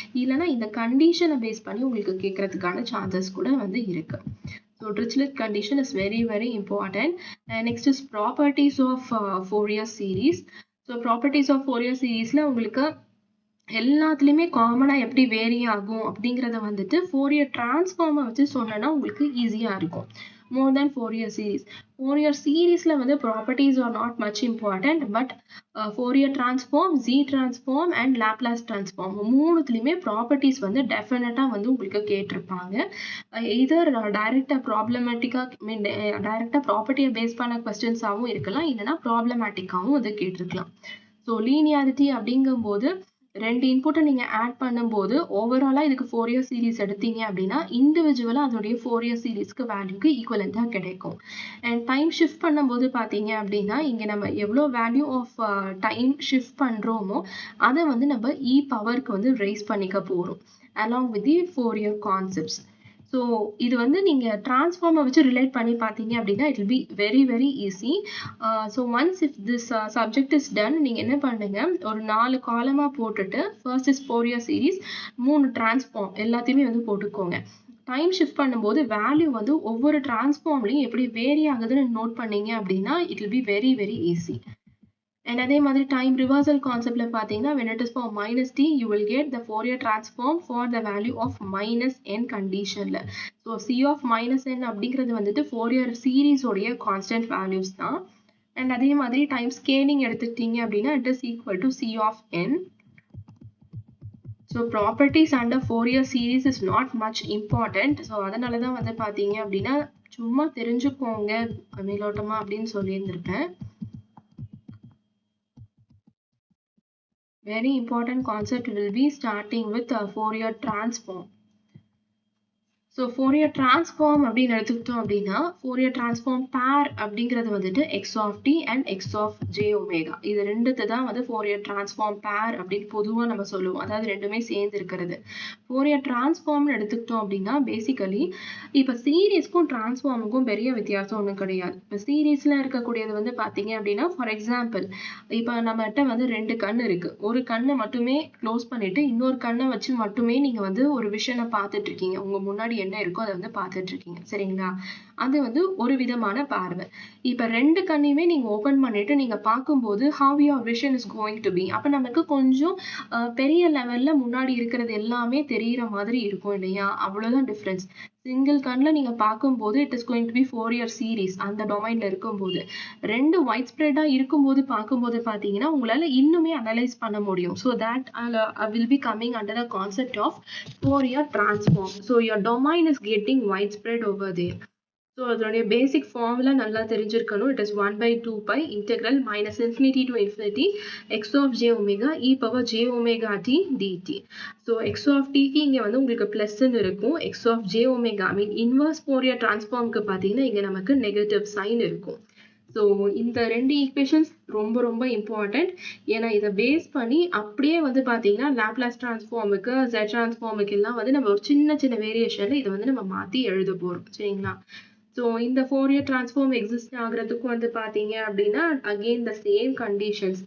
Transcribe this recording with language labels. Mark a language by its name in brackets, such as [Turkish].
[Tamil] இல்லைனா இந்த கண்டிஷனை பேஸ் பண்ணி உங்களுக்கு கேட்கறதுக்கான சான்சஸ் கூட வந்து இருக்கு. [English] So Dirichlet condition is very important. Next is properties of Fourier series. [Tamil] So properties of Fourier சீரீஸில் உங்களுக்கு எல்லாத்துலேயுமே காமனாக எப்படி வேரி ஆகும் அப்படிங்கிறத வந்துட்டு ஃபோரியர் டிரான்ஸ்ஃபார்மை வச்சு சொன்னேன்னா உங்களுக்கு ஈஸியாக இருக்கும். [English] more than Fourier series. Fourier series la வந்து properties are not much important, but Fourier transform, Z transform and Laplace transform [Tamil] மூணுத்துலயுமே properties வந்து definitely வந்து உங்களுக்கு கேட்டிருப்பாங்க. [English] either direct problematic direct property based பண்ண questions ஆவும் இருக்கலாம், இல்லனா problematic ஆவும் வந்து கேட்டிருக்கலாம். [Tamil] So linearity அப்படிங்கும்போது ரெண்டு இன்புட்டை நீங்க ஆட் பண்ணும்போது ஓவராலா இதுக்கு ஃபோரியர் சீரிஸ் எடுத்தீங்க அப்படின்னா இண்டிவிஜுவலா அதோடைய ஃபோரியர் சீரிஸ்க்கு வேல்யூக்கு ஈக்குவலண்டா கிடைக்கும். அண்ட் டைம் ஷிஃப்ட் பண்ணும்போது பாத்தீங்க அப்படின்னா இங்க நம்ம எவ்வளோ வேல்யூ ஆஃப் டைம் ஷிஃப்ட் பண்றோமோ அதை வந்து நம்ம இ பவருக்கு வந்து ரைஸ் பண்ணிக்க போறோம் [English] along with the Fourier concepts. [Tamil] So இது வந்து நீங்கள் டிரான்ஸ்ஃபார்மை வச்சு ரிலேட் பண்ணி பார்த்தீங்க அப்படின்னா [English] It will be very very easy. [Tamil] So [English] once if this subject is done [Tamil] நீங்கள் என்ன பண்ணுங்க, ஒரு 4 காலமாக போட்டுட்டு first is Fourier series, 3 transform எல்லாத்தையுமே வந்து போட்டுக்கோங்க. டைம் ஷிஃப்ட் பண்ணும்போது வேல்யூ வந்து ஒவ்வொரு டிரான்ஸ்ஃபார்ம்லையும் எப்படி வேரி ஆகுதுன்னு நோட் பண்ணீங்க அப்படின்னா [English] It will be very very easy. And [Tamil] அதே மாதிரி [English] time reversal conceptல பாத்தீங்கன்னா when it is for minus t you will get the Fourier transform for the value of minus n conditionல. So c of minus n அப்படிங்கிறது வந்துட்டு Fourier series உடைய constant values தான். And [Tamil] அதே மாதிரி [English] time scaling எடுத்துக்கிட்டீங்க அப்படின்னா it is equal to c of n. So properties under Fourier series is not much important. [Tamil] So அதனால தான் வந்து பாத்தீங்க அப்படின்னா சும்மா தெரிஞ்சுக்கோங்க மேலோட்டமா அப்படின்னு சொல்லியிருந்திருப்பேன். [English] Very important concept will be starting with Fourier transform. So Fourier transform அப்படின்னு எடுத்துக்கிட்டோம் அப்படின்னா Fourier transform pair அப்படிங்கிறது வந்துட்டு x of t and x of j omega. [Tamil] இது ரெண்டுத்தை தான் வந்து Fourier transform pair அப்படின்னு பொதுவாக நம்ம சொல்லுவோம். அதாவது ரெண்டுமே சேர்ந்து இருக்கிறது. Fourier transform எடுத்துக்கிட்டோம் அப்படின்னா பேசிக்கலி இப்போ சீரீஸ்க்கும் டிரான்ஸ்ஃபார்முக்கும் பெரிய வித்தியாசம் ஒன்றும் கிடையாது. இப்போ சீரீஸில் இருக்கக்கூடியது வந்து பார்த்தீங்க அப்படின்னா ஃபார் எக்ஸாம்பிள் இப்போ நம்மகிட்ட வந்து 2 கண் இருக்கு. ஒரு கண்ணை மட்டுமே க்ளோஸ் பண்ணிட்டு இன்னொரு கண்ணை வச்சு மட்டுமே நீங்கள் வந்து ஒரு விஷனை பார்த்துட்டு இருக்கீங்க. உங்க முன்னாடி என்ன இருக்கோ அதை வந்து பார்த்துட்டு இருக்கீங்க, சரிங்களா? அது வந்து ஒரு விதமான பார்வை. இப்ப 2 கண்ணையுமே நீங்க ஓபன் பண்ணிட்டு நீங்க பார்க்கும்போது [English] how your vision is going to be, [Tamil] அப்ப நமக்கு கொஞ்சம் பெரிய லெவல்ல முன்னாடி இருக்கிறது எல்லாமே தெரியற மாதிரி இருக்கும் இல்லையா? அவ்வளவுதான் டிஃபரன்ஸ். சிங்கிள் கண்ல நீங்க பார்க்கும்போது [English] it is going to be [Tamil] Fourier series அந்த டொமைன்ல இருக்கும்போது, 2 வைட் ஸ்ப்ரெடா இருக்கும்போது பார்க்கும்போது பாத்தீங்கன்னா உங்களால இன்னுமே அனலைஸ் பண்ண முடியும். [English] So that will be coming under the concept of Fourier transform. So your domain is getting widespread over there. So [Tamil] அதோடைய பேசிக் ஃபார்முலா நல்லா தெரிஞ்சிருக்கணும். [English] It is 1/2 pi integral minus infinity to infinity x of j omega e power j omega t dt. [Tamil] So x of t க்கு இங்க வந்து உங்களுக்கு பிளஸ்ன்னு இருக்கும். [English] x of j omega I mean inverse Fourier transformக்கு பாத்தீங்கன்னா இங்க நமக்கு நெகட்டிவ் சைன் இருக்கும். [Tamil] So இந்த 2 ஈக்குவேஷன்ஸ் ரொம்ப ரொம்ப இம்பார்ட்டன்ட். ஏன்னா இதை பேஸ் பண்ணி அப்படியே வந்து பார்த்தீங்கன்னா லாப்லாஸ் டிரான்ஸ்ஃபார்முக்கு Z டிரான்ஸ்ஃபார்முக்கு எல்லாம் வந்து நம்ம ஒரு சின்ன சின்ன வேரியேஷனில் இதை வந்து நம்ம மாற்றி எழுத போகிறோம், சரிங்களா? ஸோ இந்த Fourier transform எக்ஸிஸ்ட் ஆகுறதுக்கு வந்து பார்த்தீங்க அப்படின்னா அகெயின் த சேம் கண்டிஷன்ஸ்.